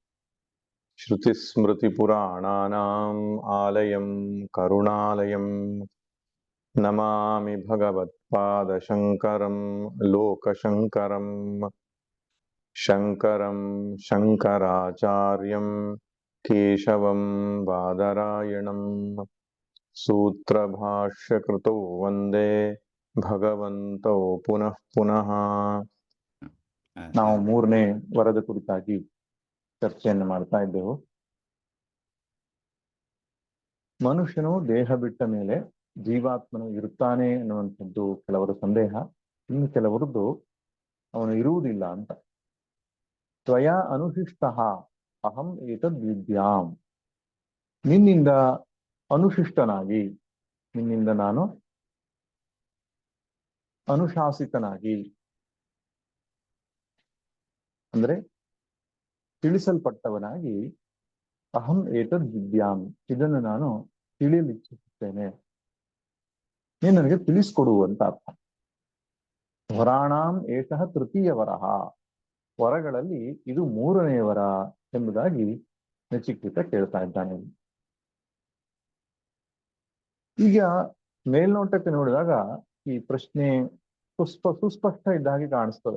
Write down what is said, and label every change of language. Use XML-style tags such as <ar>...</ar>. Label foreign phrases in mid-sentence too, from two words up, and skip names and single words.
<sa>श्रुतिस्मृतिपुराणानाम् आलयं करुणालयं नमामि भगवत्पादशङ्करं लोकशङ्करम्। शङ्करं शङ्कराचार्यं केशवं बादरायणम् सूत्रभाष्यकृतौ वन्दे ಭಗವಂತೋ ಪುನಃ ಪುನಃ.</sa> <kn>ನಾವು ಮೂರನೇ ವರದ ಕುರಿತಾಗಿ ಚರ್ಚೆಯನ್ನು ಮಾಡ್ತಾ ಇದ್ದೆವು. ಮನುಷ್ಯನು ದೇಹ ಬಿಟ್ಟ ಮೇಲೆ ಜೀವಾತ್ಮನು ಇರುತ್ತಾನೆ ಅನ್ನುವಂಥದ್ದು ಕೆಲವರ ಸಂದೇಹ. ಇನ್ನು ಕೆಲವರದ್ದು ಅವನು ಇರುವುದಿಲ್ಲ ಅಂತ.</kn> <sa>ತ್ವಯಾ ಅನುಶಿಷ್ಟ ಅಹಂ ಏತದ್ ವಿದ್ಯಾಂ,</sa> <kn>ನಿನ್ನಿಂದ ಅನುಶಿಷ್ಟನಾಗಿ, ನಿನ್ನಿಂದ ನಾನು ಅನುಶಾಸಿತನಾಗಿ ಅಂದ್ರೆ ತಿಳಿಸಲ್ಪಟ್ಟವನಾಗಿ,</kn> <sa>ಅಹಂ ಏತದ್ ವಿದ್ಯಾಂ,</sa> <kn>ಇದನ್ನು ನಾನು ತಿಳಿಯಲಿಚ್ಛಿಸುತ್ತೇನೆ, ನೀನು ನನಗೆ ತಿಳಿಸ್ಕೊಡುವಂತ ಅರ್ಥ.</kn> <sa>ವರಾಣಾಂ ಏಷಃ ತೃತೀಯ ವರಹ,</sa> <kn>ವರಗಳಲ್ಲಿ ಇದು ಮೂರನೇ ವರ ಎಂಬುದಾಗಿ ನಚಿಕೇತ ಕೇಳ್ತಾ ಇದ್ದಾನೆ. ಈಗ ಮೇಲ್ನೋಟಕ್ಕೆ ನೋಡಿದಾಗ ಈ ಪ್ರಶ್ನೆ ಸುಸ್ಪಷ್ಟ ಇದ್ದಾಗಿ ಕಾಣಿಸ್ತದೆ.</kn>